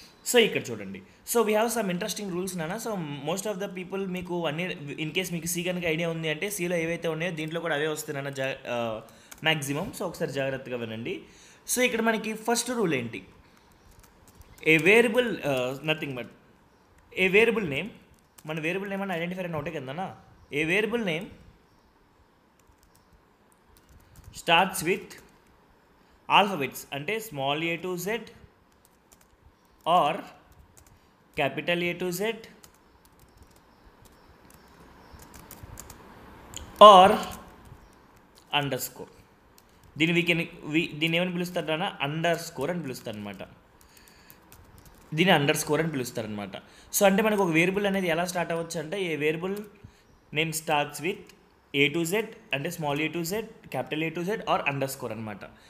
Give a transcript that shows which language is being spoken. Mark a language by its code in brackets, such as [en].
[te] So ఇక్కడ చూడండి, [en] so we have some interesting rules [te] నాన్న. [en] so most of the people [te] మీకు అన్ని ఇన్ కేస్ మీకు సి కనుక ఐడియా ఉంది అంటే సిలో ఏవైతే ఉన్నాయో దీంట్లో కూడా అవే వస్తాయి నాన్న మ్యాక్సిమం. సో ఒకసారి జాగ్రత్తగా వినండి. సో ఇక్కడ మనకి ఫస్ట్ రూల్ ఏంటి, [en] A variable nothing but a variable name. [te] మన వేరియబుల్ నేమ్ అని ఐడెంటిఫైర్ అని ఒకటే కదన్నా. [en] A variable name starts with alphabets అంటే small a to z or capital A to Z or underscore. [te] దీన్ని ఏమని పిలుస్తారన్నా అండర్ స్కోర్ అని పిలుస్తారనమాట. దీన్ని అండర్ స్కోర్ అని పిలుస్తారనమాట. సో అంటే మనకు ఒక వేరియబుల్ అనేది ఎలా స్టార్ట్ అవ్వచ్చు అంటే [en] a variable name starts with A to Z [te] అంటే [en] small A to Z, capital A to Z or underscore [te] అనమాట.